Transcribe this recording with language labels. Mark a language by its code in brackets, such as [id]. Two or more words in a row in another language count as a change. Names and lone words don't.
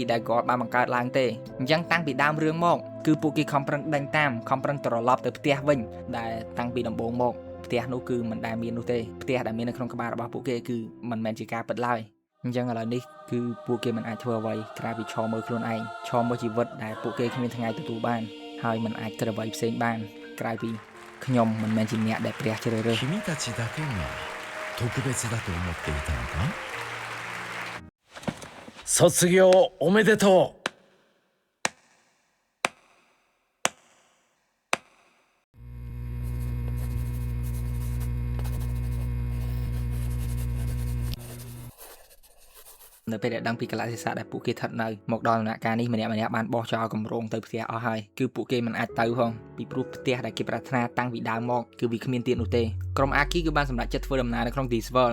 [km] ដែលគាត់បានបង្កើតឡើងទេអញ្ចឹងតាំងពីដើមរឿងមកគឺពួកគេខំប្រឹងដេញតាមខំប្រឹងត្រឡប់ទៅផ្ទះវិញដែលតាំងពីដំបូងមកផ្ទះនោះគឺមិនដែលមាននោះទេផ្ទះដែលមាននៅក្នុងក្បាលរបស់ពួកគេគឺមិនមែនជាការពិតឡើយអញ្ចឹងឥឡូវនេះគឺពួកគេមិនអាចធ្វើអ្វីក្រៅពីឈរមើលខ្លួនឯងឈរមើលជីវិតដែលពួកគេគ្មានថ្ងៃទទួលបានហើយមិនអាចធ្វើអ្វីផ្សេងបានក្រៅពីខ្ញុំមិនមែនជាអ្នកដែលព្រះជ្រើសរើស [ja] 君たちだけが特別だと思っていたのか卒業おめでとう [km] នៅពេលដែលដឹងពីកលៈទេសៈដែលពួកគេស្ថិតនៅមកដល់ដំណាក់កាលនេះម្នាក់បានបោះចោលគម្រោងទៅផ្ទះអស់ហើយគឺពួកគេមិនអាចទៅផងពីព្រោះផ្ទះដែលគេប្រាថ្នាតាំងពីដើមមកគឺវាគ្មានទៀតនោះទេក្រុមអាគីគឺបានសម្រេចចិត្តធ្វើដំណើរនៅក្នុង Disworld